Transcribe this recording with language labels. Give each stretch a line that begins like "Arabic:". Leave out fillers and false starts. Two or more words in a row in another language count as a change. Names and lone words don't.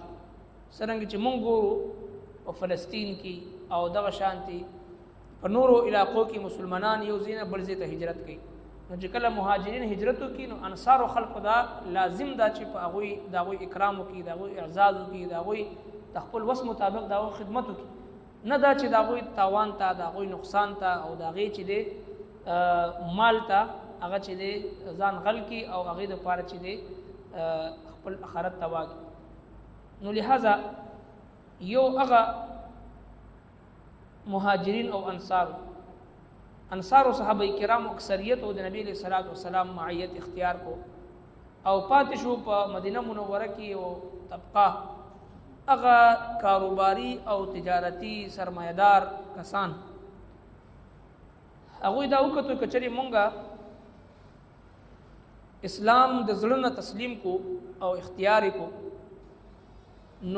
Pashto: څرنګه چې مونږ ګورو په فلسطین کې او دغه شانتي په نورو علاقو کې مسلمانان یو ځای نه بل ځای ته هجرت کوي، نو چې کله مهاجرین هجرت وکړي نو انصار او خلق دا لازم دا چې په هغوی د هغوی اکرام وکړي، د هغوی اعزاز وکړي، د هغوی د خپل وس مطابق د هغوی خدمت وکړي، نه دا چې د هغوی تاوان ته، د هغوی نقصان ته او د هغې چې دی مال ته هغه چې دی ځان غل کړي او هغې دپاره چې دی خپل آخرت تباه کړي. نو لہذا یو هغه مهاجرین او انصار و صحابه کرام اکثریت او د نبی
Arabic: علیہ الصلوۃ والسلام
Pashto: معیت اختیار کو او پاتې شو په مدینه منوره کې او طبقه هغه کاروباری او تجارتی سرمایدار کسان هغوی دا وکړو چې چېرې مونږه اسلام د زړه نه تسلیم کو او اختیار کو نو